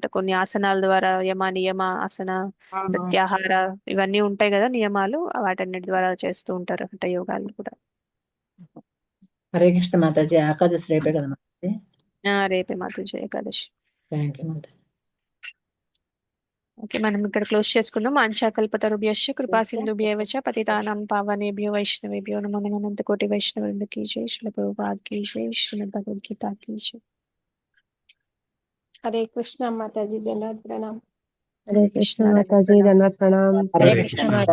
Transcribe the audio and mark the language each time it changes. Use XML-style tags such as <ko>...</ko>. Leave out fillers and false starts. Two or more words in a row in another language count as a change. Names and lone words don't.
<te>కొన్ని ఆసనాల ద్వారా నియమ ఆసన ప్రత్యాహార ఇవన్నీ ఉంటాయి కదా నియమాలు, వాటన్నిటి ద్వారా చేస్తూ ఉంటారు హఠ యోగాలు కూడా. హరే కృష్ణ మాతాజీ. ఏకాదశి రేపే కదా మాతాజీ? రేపే మాతాజీ ఏకాదశి. థ్యాంక్ యూ మాతాజీ. ఓకే, మనం ఇక్కడ క్లోజ్ చేసుకుందాం.</te> <sa>ఆంఛాకల్పతరుభ్యశ్చ కృపా సింధుభ్యైవ చ పతితానాం పావనేభ్యో వైష్ణవేభ్యో నమో నమః.</sa> <hi>अनंत कोटि वैष्णवृंद की जय। श्रील प्रभुपाद की जय। श्रीमद् भगवद्गीता की जय.</hi> <te>హరే కృష్ణ మాతాజీ. ధన్యవాద ప్రణాం. హరే కృష్ణ మాతాజీ. ధన్యవాద ప్రణాం. హరే కృష్ణ మాతాజీ.</te>